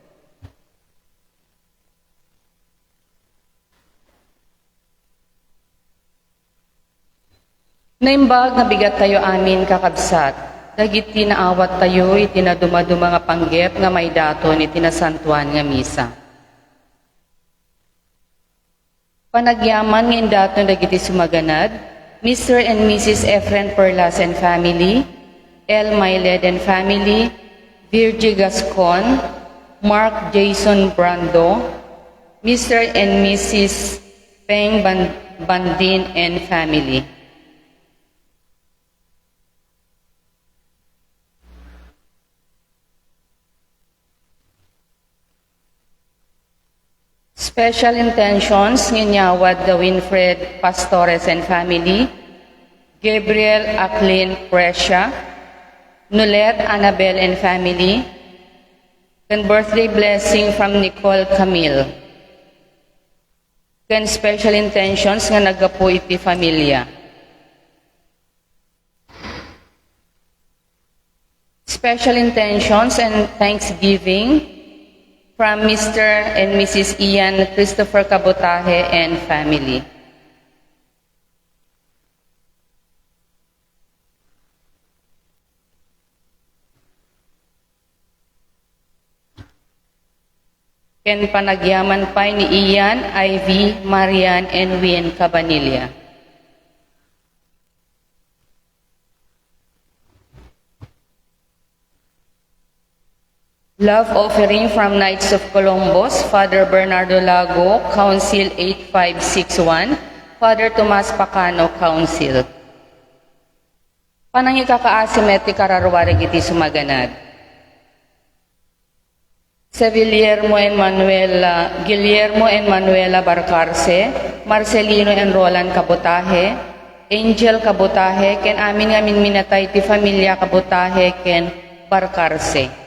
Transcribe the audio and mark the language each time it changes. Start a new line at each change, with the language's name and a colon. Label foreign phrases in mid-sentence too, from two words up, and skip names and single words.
Iloko: Naimbag na bigat tayo amin kakabsat, dagiti naawat tayo itinaduma-duma nga panggep nga may daton itinasantuan nga misa. Panagyaman nga indaton dagiti sumaganad,
English: Mr. and Mrs. Efren Perlas and family, L. Mayled and family, Virgie Gascon, Mark Jason Brando, Mr. and Mrs. Peng Bandin and family. Special intentions nginyawad the Winfred Pastores and family, Gabriel Aclin Prescia, Nulet Annabel and family, and birthday blessing from Nicole Camille.
Iloko: Ken
English: special intentions
Iloko: nga nagapo iti familia.
English: Special intentions and thanksgiving from Mr. and Mrs. Ian Christopher Cabotaje and family.
Iloko: Ken panagyaman pa ni Ian, Ivy, Marian, and Win Cabanilla.
English: Love offering from Knights of Columbus, Father Bernardo Lago, Council 8561, Father Tomas Pacano, Council.
Iloko: Panangi kakaasim iti kararwarag iti sumaganad. Sa Guillermo and Manuela Barcarce, Marcelino and Roland Cabotaje, Angel Cabotaje, ken amin nga minatay ti familia Cabotaje ken Barcarce.